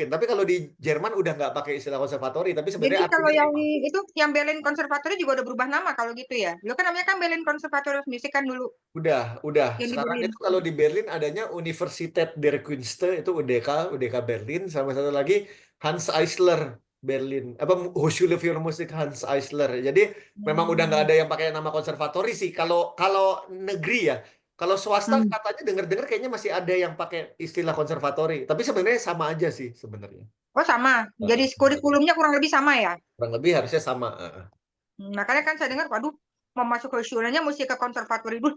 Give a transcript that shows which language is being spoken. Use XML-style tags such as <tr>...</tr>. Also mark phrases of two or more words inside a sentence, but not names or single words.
<id>Tapi kalau di Jerman udah nggak pakai istilah konservatori. Tapi Jadi sebenarnya kalau artinya yang sama. itu yang Berlin Conservatory juga udah berubah nama kalau gitu ya. Lu kan namanya kan Berlin Conservatory of Music kan dulu Udah. yang di Sekarang Berlin. itu kalau di Berlin adanya Universität der Künste itu UDK Berlin sama satu lagi Hans Eisler Berlin. Apa Hochschule für Musik Hans Eisler. Jadi memang udah nggak Hmm. ada yang pakai nama konservatori sih. Kalau kalau negeri ya, kalau swasta Hmm. katanya dengar-dengar kayaknya masih ada yang pakai istilah konservatori. Tapi sebenarnya sama aja sih sebenarnya. Oh, sama. Jadi Sama aja. kurikulumnya kurang lebih sama ya. Kurang lebih harusnya sama. Makanya kan saya dengar, waduh, mau masuk ke Shuranya mesti ke konservatori dulu.</id>